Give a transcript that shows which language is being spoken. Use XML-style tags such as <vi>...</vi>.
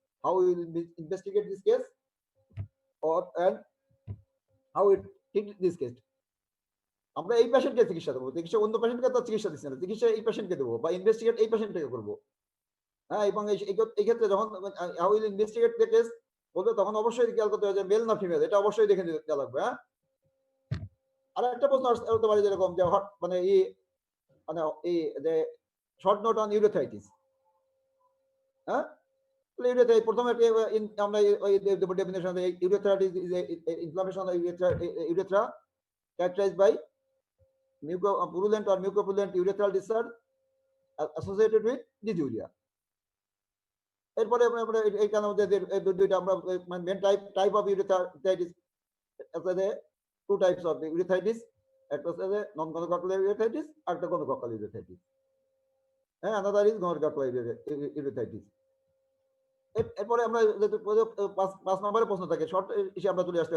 <en>How we will investigate this case, and how we treat this case?</en> <bn>আমরা এই পেশেন্টকে চিকিৎসা দেবো, চিকিৎসা অন্য পেশেন্টকে তো চিকিৎসা দিচ্ছি না, চিকিৎসা এই পেশেন্টকে দেবো বা ইনভেস্টিগেট এই পেশেন্টকে করবো। হ্যাঁ, এবং এই ক্ষেত্রে যখন</bn> <en>how will investigate the case</en> <bn>বলবে, তখন অবশ্যই খেয়াল করতে হবে যে মেল না ফিমেল, এটা অবশ্যই দেখে দেওয়া লাগবে। হ্যাঁ, আর একটা প্রশ্ন আসতে পারে যেরকম যে মানে মানে এই যে</bn> <en>short note on urethritis,</en> <bn>হ্যাঁ</bn> <en>urethra</en> <bn>প্রথমে আমরা definition</bn> <en>Urethra is inflammation of urethra characterized by purulent or mucopurulent urethral discharge associated with dysuria.</en> <bn>এরপরে আমরা এইখানে আমাদের দুইটা আমরা</bn> <en>main type of urethritis</en> <bn>আছে,</bn> <en>two types of urethritis,</en> <bn>একটা হচ্ছে নন গনোকক্কাল ইউরেথ্রাইটিস আর একটা গনোকক্কাল ইউরেথ্রাইটিস। হ্যাঁ,</bn> <en>Another is gonococcal urethritis.</en> <bn>এরপরে আমরা 5 নম্বরের প্রশ্ন থাকে, শর্ট এসে আমরা চলে আসতে।</bn>